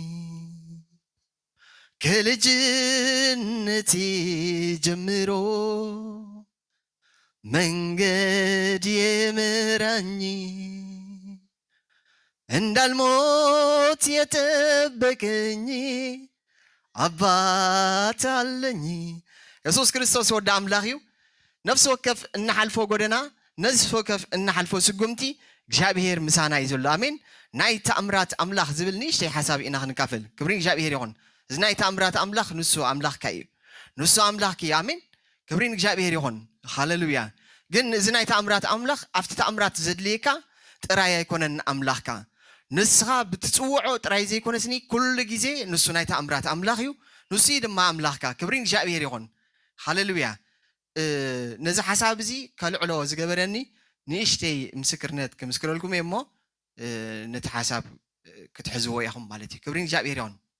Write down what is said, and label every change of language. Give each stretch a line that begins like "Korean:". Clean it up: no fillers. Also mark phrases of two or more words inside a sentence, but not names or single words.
Amharic: ከልጅነቴ ጀምሮ መንገድ የመራኝ እንዳልሞት የጠበቀኝ አባት አለኝ ኢየሱስ ክርስቶስ
Tigrinya: ወደ አምላኽ እዩ ነፍስ ወከፍ እናሓልፎ ጎደና ነፍስ ወከፍ እናሓልፎ ስጉምቲ እግዚአብሔር ምሳና እዩ ዘሎ አሜን ናይ ተአምራት አምላኽ ዝብል ንእሽተይ ሓሳብ ኢና ክንካፈል ክብሪ እግዚአብሔር ይኹን እዚ ናይ ተአምራት አምላኽ ንሱ አምላኽካ እዩ ንሱ አምላኽኪ አሜን ክብሪ እግዚአብሔር ይኹን ሃሌሉያ ግን እዚ ናይ ተአምራት አምላኽ ኣብቲ ተአምራት ዘድልየካ ጥራይ ኣይኮነን አምላኽካ ንስኻ ብትጽውዖ ጥራይ ዘይኮነስኒ ኩሉ ግዜ ንሱ ናይ ተአምራት አምላኽ እዩ ንሱ ድማ አምላኽካ ክብሪ እግዚአብሔር ይኹን ሃሌሉያ ነዚ ሓሳብ እዚ ከልዕሎ ዝገበረኒ ንእሽተይ ምስክርነት ክምስክረልኩም እሞ ነቲ ሓሳብ ክትሕዝዎ ኢኹም ማለት እዩ ክብሪ እግዚአብሔር ይኹን